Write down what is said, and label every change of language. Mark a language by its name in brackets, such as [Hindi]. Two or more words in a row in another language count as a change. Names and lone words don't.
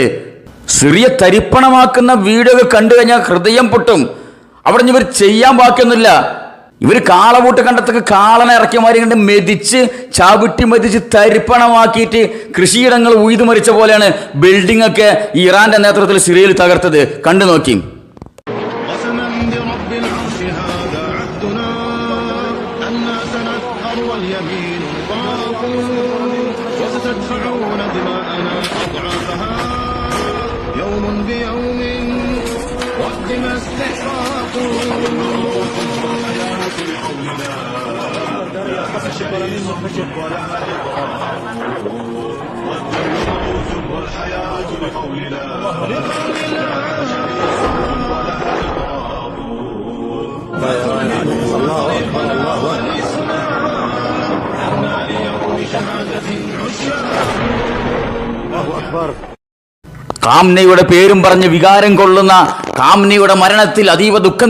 [Malayalam] സിറിയ തരിപ്പണമാക്കുന്ന വീഡിയോ കണ്ടു കഴിഞ്ഞാൽ ഹൃദയം പൊട്ടും. അവിടെ ഇവർ ചെയ്യാൻ ബാക്കിയൊന്നുമില്ല. ഇവർ കാളകൂട്ട് കണ്ടത്തൊക്കെ കാളനെ ഇറക്കിയമാരി കണ്ട് മെതിച്ച് ചവിട്ടി മെതിച്ച് തരിപ്പണമാക്കിയിട്ട് കൃഷിയിടങ്ങൾ ഉഴുതുമരിച്ച പോലെയാണ് ബിൽഡിംഗ് ഒക്കെ ഇറാന്റെ നേതൃത്വത്തിൽ സിറിയയിൽ തകർത്തത്. കണ്ടു നോക്കി. [Arabic] وستدفعون دماءنا أضعافها يوم بيوم والدماء استحقاق والحياة بقولنا والحياة بقولنا [Malayalam] കാംനയുടെ പേരും പറഞ്ഞ് വികാരം കൊള്ളുന്ന, കാംനയുടെ മരണത്തിൽ അതീവ ദുഃഖം